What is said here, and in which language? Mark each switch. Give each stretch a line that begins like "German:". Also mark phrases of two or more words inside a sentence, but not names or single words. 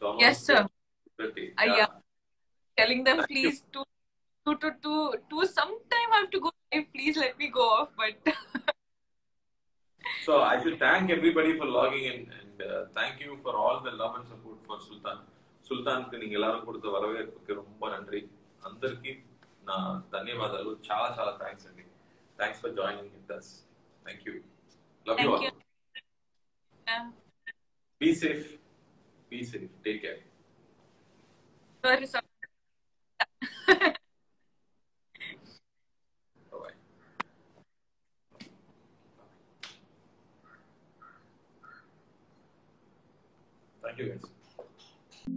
English: Yes, sir. 30. Yeah. Telling them please to sometime I have to go live. Please let me go off. But so I should thank everybody for logging in, and thank you for all the love and support for Sultan.
Telugu: సుల్తాన్కి నీకు
Tamil: எல்லாரும் கொடுத்த வரவேற்புக்கு ரொம்ப நன்றி.
Telugu: అందరికీ నా ధన్యవాదాలు. చాలా చాలా థ్యాంక్స్ అండి.
English: Thanks for joining with us. Thank you. Love you all. Yeah. Be safe. Be safe. Take care. Sorry, sir. Bye-bye. Thank you guys.